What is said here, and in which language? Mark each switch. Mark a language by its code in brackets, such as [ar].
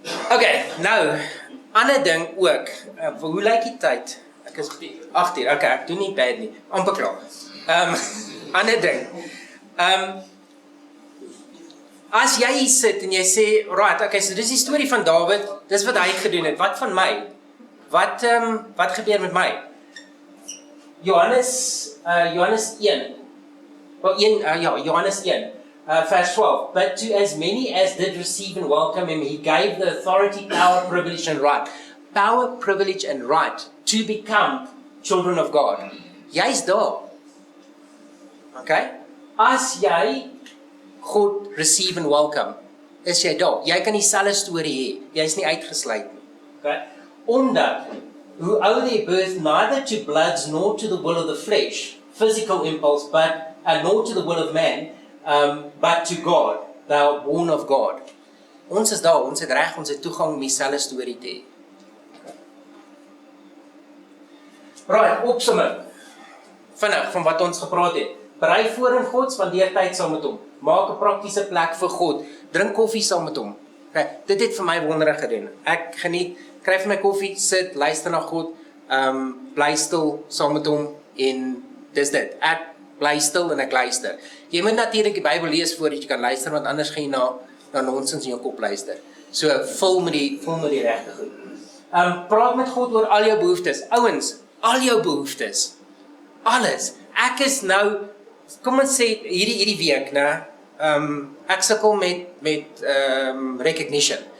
[af] Okay, nou, ander ding ook, hoe lyk die tyd? Ek is 8 uur, okay, ek doen nie bad nie, amper klaar. Ander ding, as jy hier sit en jy sê, right, okay, so dis die storie van Dawid, dis wat hy gedoen het, wat van my? Wat gebeur met my? [en] Johannes 1, Johannes 1, verse 12, but to as many as did receive and welcome him, he gave the authority, power, privilege and right. Power, privilege and right to become children of God. [af] Jy's daar. Okay? As jy God [en] receive and welcome, [af] is jy daar. Jy kan dieselfde storie hê. Jy's nie uitgesluit nie. Okay? [en] Omdat, who owe their birth neither to bloods nor to the will of the flesh, physical impulse, but nor to the will of man, but to God, thou born of God. [af] Ons is daar, ons het reg, ons het toegang om dieselfde storie te hê. Right, opsomming. Vinnig, van wat ons gepraat het. Berei voor in God, spandeer tyd saam met hom. Maak 'n praktiese plek vir God. Drink koffie saam met hom. Okay, dit het vir my wondere gedoen. Ek geniet, kry vir my koffie, sit, luister na God, bly stil saam met hom en dis dit. Ek bly stil en ek luister. Jy moet natuurlik die Bybel lees voordat jy kan luister, want anders gaan jy na nonsens in jou kop luister. So vul met die regte goed. Praat met God oor al jou behoeftes. Ouens, al jou behoeftes. Alles. Ek is nou, kom ons sê hierdie week, né? ek sukkel met recognition.